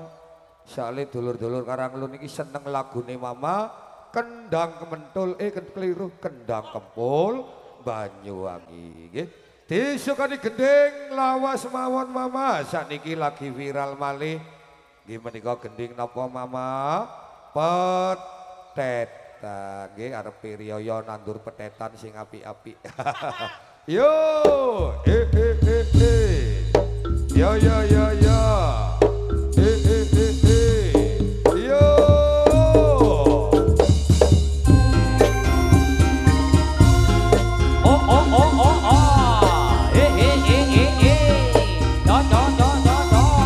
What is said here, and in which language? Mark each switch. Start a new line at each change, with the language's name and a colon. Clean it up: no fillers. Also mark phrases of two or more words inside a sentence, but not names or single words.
Javanese: Soale dulur-dulur Karanglun niki seneng lagune Mama Kendang Kementul keliru Kendang Kempul Banyuwangi nggih. Disukani gending lawas mawon Mama sakniki lagi viral malih. Nggih menika gending napa Mama? Petetan nggih arep riyaya nandur petetan sing apik-apik. Yo yo yo yo yo yo oh oh oh oh oh do do do do do